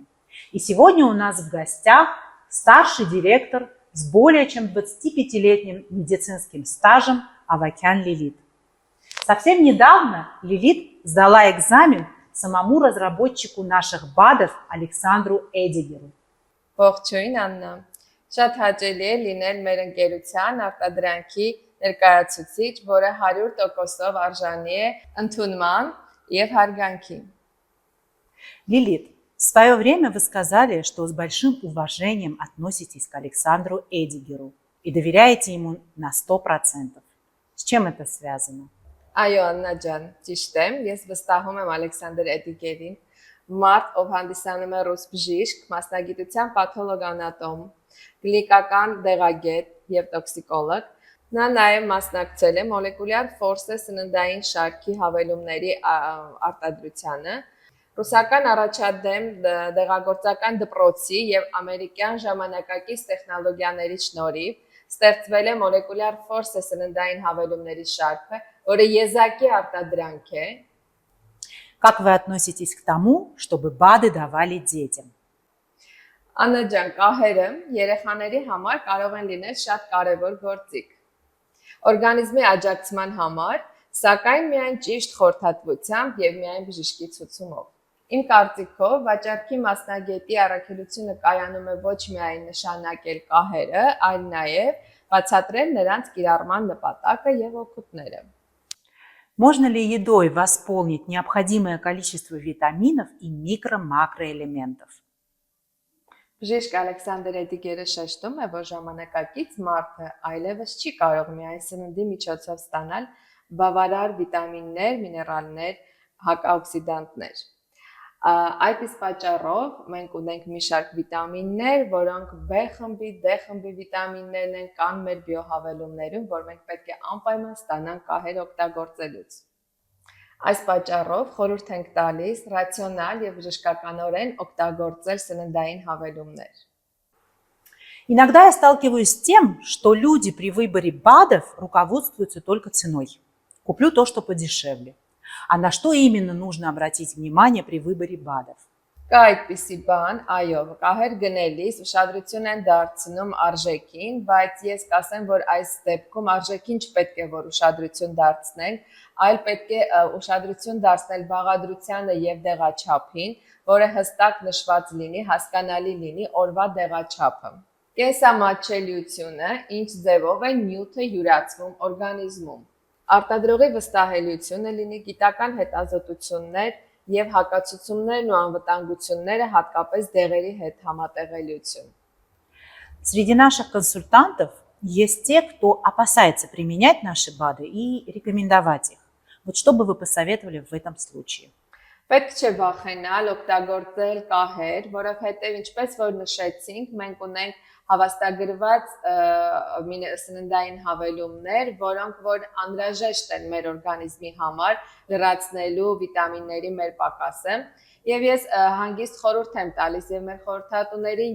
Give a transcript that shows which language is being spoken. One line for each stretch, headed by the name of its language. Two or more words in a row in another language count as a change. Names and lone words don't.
Russian: И сегодня у нас в гостях старший директор с более чем 25-летним медицинским стажем Авакян Лилит. Совсем недавно Лилит сдала экзамен самому разработчику наших БАДов Александру Эдигеру.
Armenian: Ողջույն Աննա, շատ հաճելի է լինել մեր ընկերության արտադրանքի ներկայացուցիչ, որը 100%-ով արժանի է ընդունման եւ հարգանքի.
Russian: Лилит, в свое время вы сказали, что с большим уважением относитесь к Александру Эдигеру и доверяете ему на 100%. С чем это связано?
Armenian: Այո, Աննա ջան, ճիշտ է, ես վստահում եմ Ալեքսանդր Էդիգերին, մարդ, ով հանդիսանում է ռուս բժիշկ, մասնագիտության պաթոլոգ-անատոմ, կլինիկական դեղագետ եւ տոքսիկոլոգ. Նա նաեւ մասնակցել է մոլեկուլյար ֆորսե սննդային շարքի հավելումների արտադրությանը, ռուսական առաջադեմ դեղագործական դպրոցի եւ ամերիկյան ժամանակակից տեխնոլոգիաների շնորհիվ ստեղծվել է մոլեկուլյար ֆորսե սննդային հավելումների շարքը, որը եզակի արտադրանք է.
Russian: Как вы относитесь к тому, чтобы БАДы давали детям?
Armenian: Աննա ջան, կահերը երեխաների համար կարող են լինել շատ կարևոր գործիք։ Օրգանիզմի աջակցման համար, սակայն միայն ճիշտ խորհրդատվությամբ եւ միայն բժշկի ցուցումով։ Իմ կարծիքով, վաճառքի մասնագետի առաքելությունը կայանում է ոչ միայն նշանակել կահերը, այլ նաեւ բացատրել նրանց կիրառման նպատակը եւ օգուտները։
Russian: Можно ли едой восполнить необходимое количество витаминов и микро-макроэлементов?
Armenian: Բժիշկ Ալեքսանդր Էդիգերը շեշտում է, որ ժամանակակից մարդը այլևս չի կարող միայն սննդի միջոցով ստանալ բավարար վիտամիններ, միներալներ, հակաօքսիդանտներ։ Այդ իսկ պատճառով մենք ունենք մի շարք վիտամիններ, որոնք B խմբի, D խմբի վիտամիններն են, կան մեր բիոհավելումներում, որ մենք պետք է անպայման ստանանք կահեր օգտագործելուց։ Այս պատճառով խորհուրդ ենք տալիս ռացիոնալ եւ բժշկականորեն օգտագործել սննդային հավելումներ։
Russian: Иногда я сталкиваюсь с тем, что люди при выборе БАДов руководствуются только ценой. Куплю то, что подешевле. А на что именно нужно обратить внимание при выборе БАДов?
Armenian: Կա այդպիսի բան, այո, կահեր գնելիս ուշադրություն են դարձնում արժեքին, բայց ես կասեմ, որ այս դեպքում արժեքին չպետք է որ ուշադրություն դարձնել, այլ պետք է ուշադրություն դարձնել բաղադրությանը եւ դեղաչափին, որը հստակ նշված լինի, հասկանալի լինի օրվա դեղաչափը։ Կենսամատչելիությունը, ինչ ձևով է նյութը յուրացվում օրգանիզմում։ Արտադրողի վստահելիությունը լինի գիտական հետազոտություններ եւ հակացություններն ու անվտանգությունները հատկապես դեղերի հետ համատեղելիություն։ Среди наших консультантов есть те, кто опасается применять наши БАДы и рекомендовать их. Вот что бы вы посоветовали в этом случае? Պետք չէ վախենալ օգտագործել կահեր, որովհետև ինչպես որ նշեցինք, մենք ունենք հավաստագրված սննդային հավելումներ, որոնք որ անհրաժեշտ են մեր օրգանիզմի համար լրացնելու վիտամինների մեր պակասը, եւ ես հանգիստ խորհուրդ եմ տալիս եւ մեր խորհրդատուներին